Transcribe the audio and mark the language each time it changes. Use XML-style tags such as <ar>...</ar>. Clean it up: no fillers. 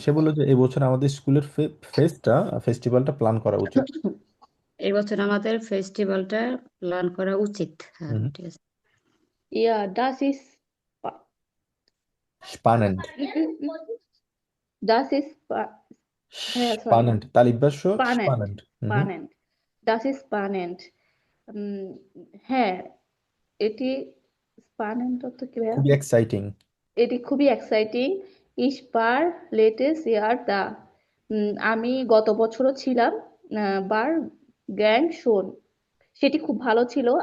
<bn>সে বললো যে এই বছর আমাদের স্কুলের ফেস্টিভ্যালটা প্ল্যান করা উচিত। এই বছর আমাদের ফেস্টিভ্যালটা প্ল্যান করা উচিত। হ্যাঁ, হুম। ঠিক আছে।</bn> <de>Ja, das ist, স্পানেন্ট। das ist,</de> <bn>ভাইয়া সরি, স্পানেন্ট, তালিবাস্য</bn> <de>spannend,</de> <bn>স্পানেন্ট। হুম।</bn> <de>spannend, das ist spannend।</de> <bn>উম, হ্যাঁ, এটি spannend অর্থ কি ভাইয়া? খুবই এক্সাইটিং। এটি খুবই exciting.</bn> <de>Ich war letztes Jahr da।</de> <bn>আমি গত বছরও ছিলাম।</bn> <de>বার গ্যাং শোন,</de> <bn>সেটি খুব ভালো ছিল।</bn>